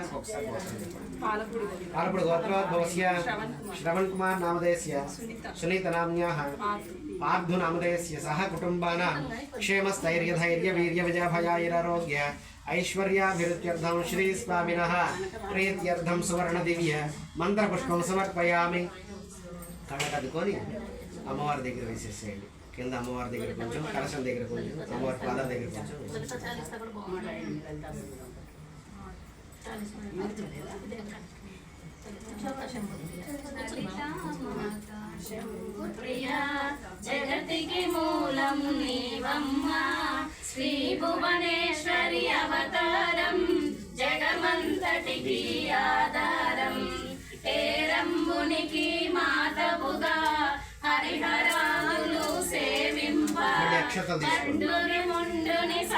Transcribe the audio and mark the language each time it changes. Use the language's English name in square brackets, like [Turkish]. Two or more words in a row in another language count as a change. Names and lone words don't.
[Sanskrit] पालपुड गोत्रोद्भवस्य श्रवण कुमार नामधेयस्य सुनीता नाम्न्याः पार्थु नामधेयस्य सह कुटुम्बानां क्षेमस्थैर्यधैर्य वीर्य विजयभयाैरारोग्य ऐश्वर्याभिवृद्ध्यर्थं श्री स्वामिनः प्रीत्यर्थं सुवर्ण दिव्य मंत्रपुष्पं समर्पयामि [Telugu] కళ్ళకద్దుకొని అమ్మవారి దగ్గర వేసేసేయండి కింద అమ్మవారి దగ్గర కొంచెం కలశం దగ్గర కొంచెం అమ్మవారి పాదాల దగ్గర కొంచెం జగతికి మూలం నీవమ్మ శ్రీ భువనేశ్వరి అవతారం జగమంతటికి ఆధారం ఏరంబునికి మాతవుగా హరిహరాదులు సేవింప తండ్రుని ముండుని